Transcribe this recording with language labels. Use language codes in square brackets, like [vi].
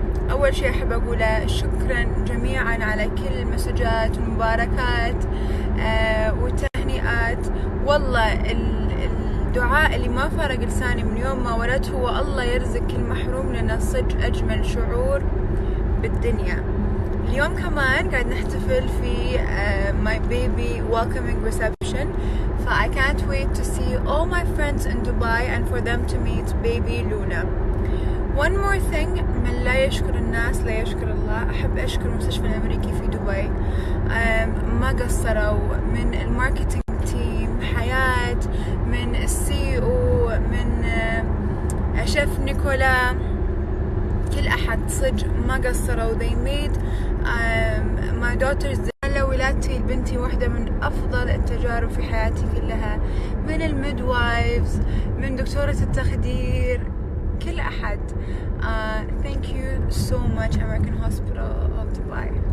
[ar] أول شيء أحب أقوله شكرا جميعا على كل المسجات والمباركات والتهنئات. والله الدعاء اللي ما فارق لساني من يوم ما ولدت هو الله يرزق كل محروم، لأنه صدق أجمل شعور بالدنيا. اليوم كمان قاعد نحتفل في [en] my baby welcoming reception. So I can't wait to see all my friends in Dubai and for them to meet baby Luna. One more thing، [ar] من لا يشكر الناس لا يشكر الله. أحب أشكر المستشفى الأمريكي في دبي، ما قصروا، من الماركتينج تيم حياة، من السي او، من شيف نيكولا، كل أحد صدق ما قصروا. [en] they made my daughter's [ar] ولادتي لبنتي واحدة من أفضل التجارب في حياتي كلها، من الميدوايفز، من دكتورة التخدير، كل أحد. [en] Thank you so much American Hospital of Dubai.